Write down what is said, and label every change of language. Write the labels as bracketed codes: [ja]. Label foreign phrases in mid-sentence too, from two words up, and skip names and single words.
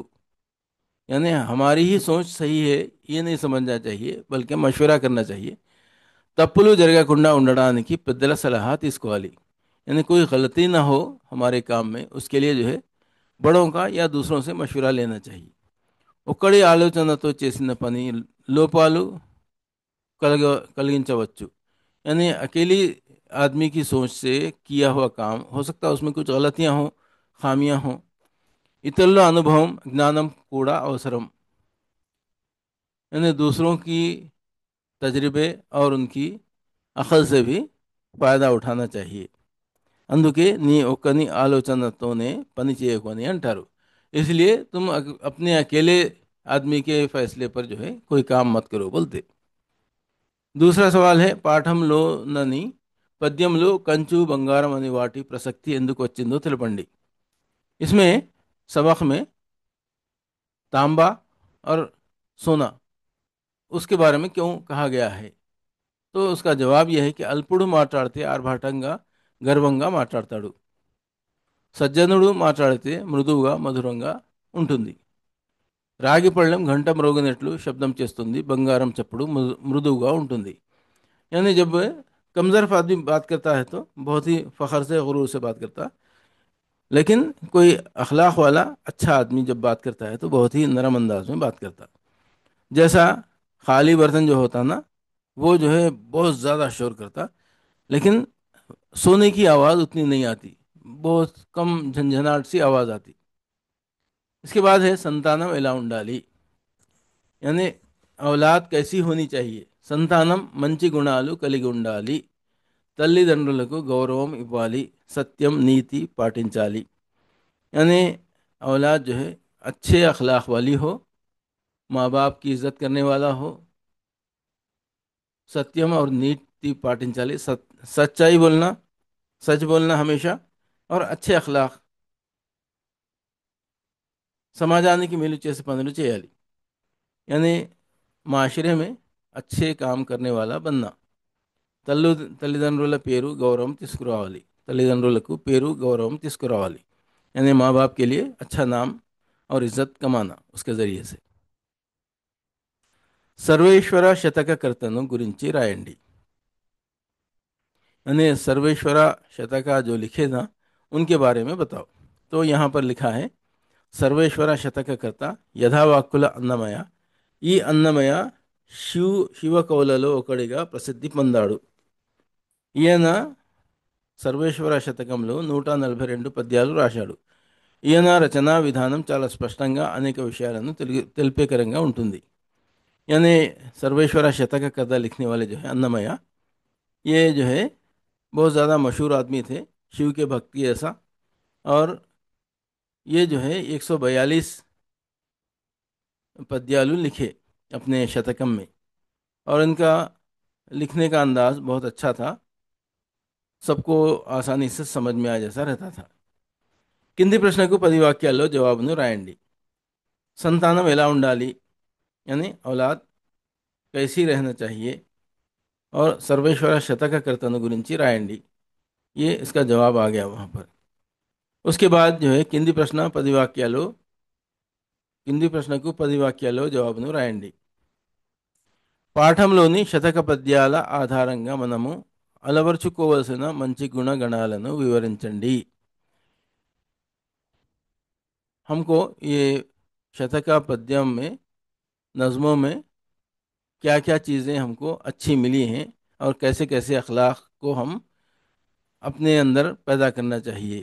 [ur] یعنی ہماری ہی سوچ صحیح ہے یہ نہیں سمجھنا چاہیے، بلکہ مشورہ کرنا چاہیے. [te] తప్పులు జరగకుండా ఉండడానికి పెద్దల సలహా తీసుకోవాలి. [ur] یعنی کوئی غلطی نہ ہو ہمارے کام میں، اس کے لیے جو ہے بڑوں کا یا دوسروں سے مشورہ لینا چاہیے. [te] ఒక్కడి ఆలోచనతో చేసిన పని లోపాలు కలిగించవచ్చు. [ur] یعنی اکیلی آدمی کی سوچ سے کیا ہوا کام ہو سکتا ہے اس میں کچھ غلطیاں ہوں، خامیاں ہوں. [te] ఇతరుల అనుభవం జ్ఞానం కూడా అవసరం. [ur] یعنی دوسروں کی تجربے اور ان کی عقل سے بھی فائدہ اٹھانا چاہیے. [te] అందుకే నీ ఒక్కని ఆలోచనతోనే పని చేయకు అని అంటారు. [ur] اس لیے تم اپنے اکیلے آدمی کے فیصلے پر جو ہے کوئی کام مت کرو بولتے. دوسرا سوال ہے [te] పాఠంలోనని పద్యంలో కంచు బంగారం అనే వాటి ప్రసక్తి ఎందుకు వచ్చిందో తెలపండి. [ur] اس میں سبق میں تانبا اور سونا اس کے بارے میں کیوں کہا گیا ہے. تو اس کا جواب یہ ہے کہ [te] అల్పుడు మాట్లాడితే ఆర్భాటంగా గర్వంగా మాట్లాడతాడు, సజ్జనుడు మాట్లాడితే మృదువుగా మధురంగా ఉంటుంది. రాగి పళ్ళెం घंटा మ్రోగినట్లు శబ్దం చేస్తుంది, బంగారం చప్పుడు మృదువుగా ఉంటుంది. [ur] یعنی جب کمزور آدمی بات کرتا ہے تو بہت ہی فخر سے غرور سے بات کرتا ہے، لیکن کوئی اخلاق والا اچھا آدمی جب بات کرتا ہے تو بہت ہی نرم انداز میں بات کرتا. جیسا خالی برتن جو ہوتا نا، وہ جو ہے بہت زیادہ شور کرتا، لیکن سونے کی آواز اتنی نہیں آتی، بہت کم جھنجھناہٹ سی آواز آتی. اس کے بعد ہے [te] సంతానం ఎలా ఉండాలి. [ur] یعنی اولاد کیسی ہونی چاہیے. [te] సంతానం మంచి గుణాలు కలిగి ఉండాలి, తల్లిదండ్రులకు గౌరవం ఇవ్వాలి, సత్యం నీతి పాటించాలి. [ur] یعنی اولاد جو ہے اچھے اخلاق والی ہو، ماں باپ کی عزت کرنے والا ہو، ستیم اور نیتی పాటించాలి، سچائی بولنا، سچ بولنا ہمیشہ، اور اچھے اخلاق [te] సమాజానికి మేలు చేసే పనులు చేయాలి. [ur] یعنی معاشرے میں اچھے کام کرنے والا بننا. [te] తల్లిదండ్రుల పేరు గౌరవం తీసుకురావాలి, తల్లిదండ్రులకు పేరు గౌరవం తీసుకురావాలి. [ur] یعنی ماں باپ کے لیے اچھا نام اور عزت کمانا اس کے ذریعے سے. [te] సర్వేశ్వర శతకకర్తను గురించి రాయండి. [ur] یعنی سرویشورا شتکا جو لکھے نا ان کے بارے میں بتاؤ. تو یہاں پر لکھا ہے سرویشور [te] శతకకర్త యథావాక్కుల అన్నమయ. ఈ అన్నమయ శివకౌలలో ఒకడిగా ప్రసిద్ధి పొందాడు. ఈయన సర్వేశ్వర శతకంలో 142 పద్యాలు రాశాడు. ఈయన రచనా విధానం చాలా స్పష్టంగా అనేక విషయాలను తెలిపేకరంగా ఉంటుంది. [ur] یعنی سرویشورا شتک کتھا لکھنے والے جو ہے انّمیا، یہ جو ہے بہت زیادہ مشہور آدمی تھے، شیو کے بھکتی ایسا. اور یہ جو ہے 142 پدیالو لکھے اپنے شتکم میں، اور ان کا لکھنے کا انداز بہت اچھا تھا، سب کو آسانی سے سمجھ میں آ جیسا رہتا تھا. [te] కింది ప్రశ్నకు 10 వాక్యాల్లో జవాబును రాయండి. సంతానం ఎలా ఉండాలి, [ur] یعنی اولاد کیسی رہنا چاہیے، اور سرویشور [te] శతకకర్తను గురించి రాయండి. [ur] یہ اس کا جواب آ گیا وہاں پر. اس کے بعد جو ہے [te] కింది ప్రశ్నకు 10 వాక్యాల్లో జవాబును రాయండి. పాఠంలోని శతక పద్యాల ఆధారంగా మనము అలవర్చుకోవలసిన మంచి గుణగణాలను వివరించండి. [ur] ہم کو یہ شتکا پدیم میں، نظموں میں کیا کیا چیزیں ہم کو اچھی ملی ہیں اور کیسے کیسے اخلاق کو ہم اپنے اندر پیدا کرنا چاہیے.